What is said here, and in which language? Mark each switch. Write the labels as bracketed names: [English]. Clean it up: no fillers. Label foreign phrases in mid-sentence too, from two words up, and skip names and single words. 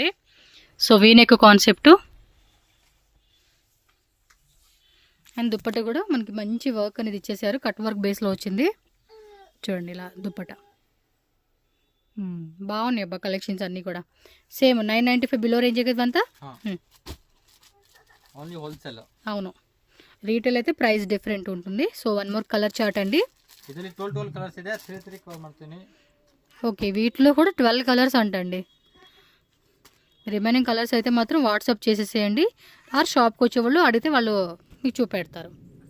[English] so V-neck concept and [Telugu] దుప్పట కూడా మనకి మంచి వర్క్ అనేది ఇచ్చేసారు, [English] cut work baseలో [Telugu] వచ్చింది. చూడండి ఇలా దుప్పట బాగున్నాయి కలెక్షన్స్ అన్నీ కూడా. [English] same 995 below range [Telugu] కదంతా. అవును, రీటైల్ అయితే [English] price different [Telugu] ఉంటుంది. [English] so one more colour chart [Telugu] అండి. [Kannada] ಇದರಲ್ಲಿ 12 ಕಲರ್ಸ್ ಇದೆ, 3 ಕವರ್ ಮಾಡ್ತೀನಿ. [Telugu] ఓకే, వీటిలో కూడా 12 కలర్స్ అంటండి. [English] remaining colours [Telugu] అయితే మాత్రం వాట్సాప్ చేసేసేయండి, ఆర్ షాప్కి వచ్చేవాళ్ళు అడిగితే వాళ్ళు మీకు చూపెడతారు.